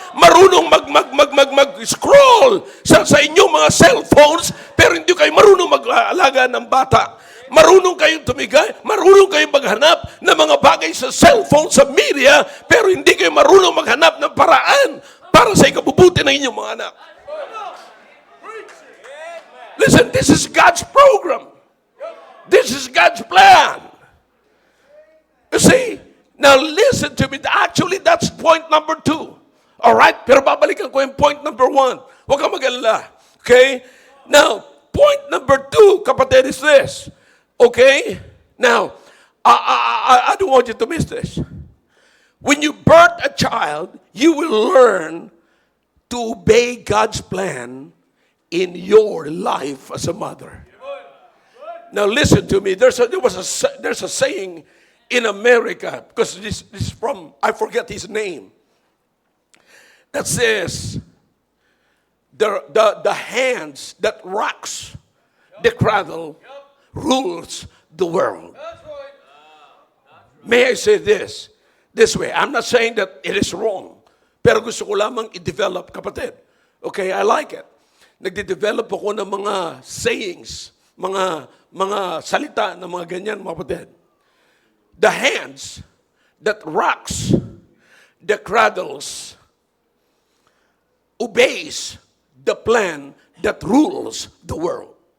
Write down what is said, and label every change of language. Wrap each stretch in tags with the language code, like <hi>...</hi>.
<tl>Marunong mag-scroll sa inyong mga cellphones, pero hindi kayo marunong mag-alaga ng bata. Marunong kayong tumigay, marunong kayong maghanap ng mga bagay sa cellphone, sa media, pero hindi kayo marunong maghanap ng paraan para sa ikabubuti ng inyong mga anak.</tl> <en>Listen, this is God's program. This is God's plan. You see, now listen to me. Actually, that's point number 2. All right?</en> <tl>Pero babalikan ko yung point number 1. Huwag kang mag-alala.</tl> <en>Okay? Now, point number 2, kapatid, is this. Okay? Now, I don't want you to miss this. When you birth a child, you will learn to obey God's plan in your life as a mother. Now listen to me. There's a saying in America, because this is from, I forget his name, that says, the hands that rocks the cradle rules the world. May I say this way? I'm not saying that it is wrong,</en> <tl>pero gusto ko lamang i-develop, kapatid.</tl> <en>Okay, I like it.</en> <tl>Nagde-develop ako ng mga sayings, mga salita na mga ganyan, mga kapatid.</tl> <en>The hands that rocks the cradles obeys the plan that rules the world.</en>